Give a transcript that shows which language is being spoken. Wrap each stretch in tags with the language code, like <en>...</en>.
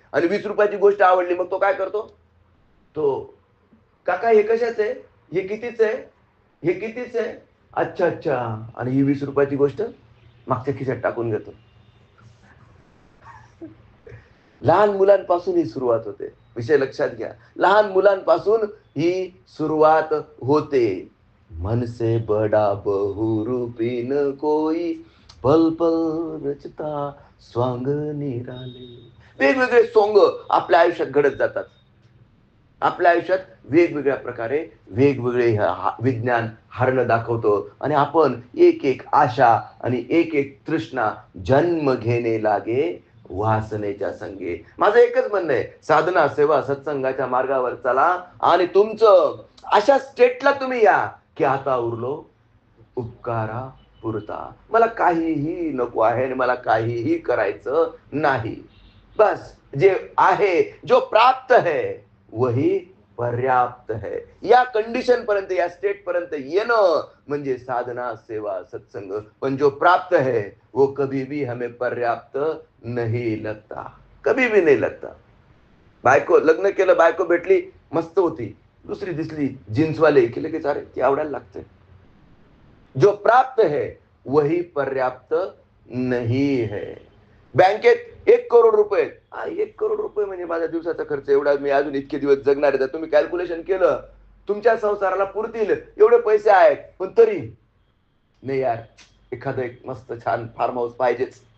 <mr>आणि 20 रुपयाची गोष्ट आवडली, मग तो काय करतो? तो, काका हे कशाच आहे, हे कितीच आहे? अच्छा. आणि ही 20 रुपयाची गोष्ट मागच्या खिशात टाकून घेतो. लहान मुलांपासून ही सुरुवात होते. विषय लक्षात घ्या. लहान मुलांपासून ही सुरुवात होते.</mr> <hi>मन से बडा बहुरूपी न कोई, पल पल रचता स्वांग निराले.</hi> <mr>वेगवेगळे सोंग आपल्या आयुष्यात घडत जातात. आपल्या आयुष्यात वेगवेगळ्या प्रकारे वेगवेगळे विज्ञान हरणं दाखवतो. आणि आपण एक एक आशा आणि एक एक तृष्णा जन्म घेणे लागे वासनेच्या संगे. माझं एकच म्हणणं आहे, साधना, सेवा, सत्संगाच्या मार्गावर चला आणि तुमचं अशा स्टेटला तुम्ही या की आता उरलो उपकारा पुरता. मला काहीही नको आहे आणि मला काहीही करायचं नाही. बस जे आहे,</mr> <hi>जो प्राप्त है वही पर्याप्त है.</hi> <mr>या कंडिशन पर्यंत, या स्टेट पर्यंत येणं म्हणजे साधना, सेवा, सत्संग.</mr> <hi>पण जो प्राप्त है वो कभी भी हमें पर्याप्त नहीं लगता, कभी भी नहीं लगता.</hi> <mr>बायको, लग्न केलं, बायको भेटली, मस्त होती, दुसरी दिसली जीन्सवाले की लगेच अरे ती आवडायला लागते.</mr> <hi>जो प्राप्त है वही पर्याप्त नहीं है.</hi> <mr>बँकेत 1 करोड रुपये, 1 करोड रुपये म्हणजे माझ्या दिवसाचा खर्च एवढा, मी अजून इतके दिवस जगणार आहे. तुम्ही कॅल्क्युलेशन केलं, तुमच्या संसाराला पुरतील एवढे पैसे आहेत. पण तरी नाही यार, एखादं एक मस्त छान फार्म हाऊस पाहिजेच.</mr>